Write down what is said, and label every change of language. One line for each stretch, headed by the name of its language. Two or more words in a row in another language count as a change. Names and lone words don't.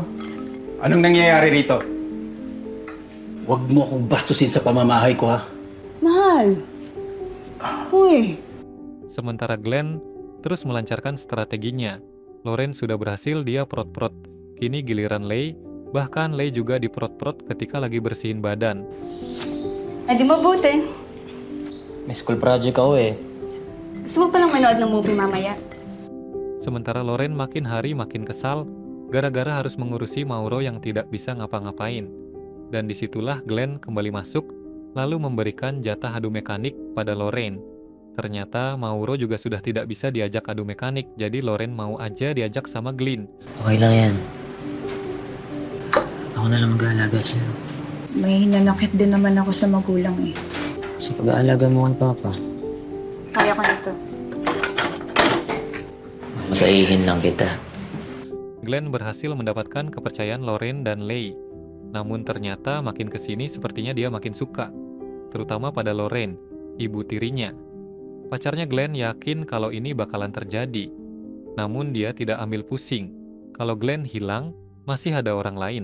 Filipino: Anong nangyayari rito? Huwag mo akong bastusin sa pamamahay ko, ha? Mahal. Uy.
Indonesian: Sementara Glenn terus melancarkan strateginya. Lorraine sudah berhasil dia prot-prot. Kini giliran Leigh, bahkan Leigh juga diprot-prot ketika lagi bersihin badan.
Filipino: Di mabuti. May
English: school project
Filipino: ako eh. Gusto mo palang manood ng movie mamaya?
Indonesian: Sementara Lorraine makin hari makin kesal gara-gara harus mengurusi Mauro yang tidak bisa ngapa-ngapain. Dan disitulah Glenn kembali masuk, lalu memberikan jatah adu mekanik pada Lorraine. Ternyata Mauro juga sudah tidak bisa diajak adu mekanik, jadi Lorraine mau aja diajak sama Glenn.
Filipino: Okay lang yan. Ako na lang mag-aalaga sa'yo. May hinanakit din naman ako sa magulang eh. Sa pag-aalaga mo kay Papa, Kaya ko nito. masaihin lang kita.
Indonesian: Glenn berhasil mendapatkan kepercayaan Lorraine dan Leigh. Namun ternyata makin kesini sepertinya dia makin suka. Terutama pada Lorraine, ibu tirinya. Pacarnya Glenn yakin kalau ini bakalan terjadi. Namun dia tidak ambil pusing. Kalau Glenn hilang, masih ada orang lain.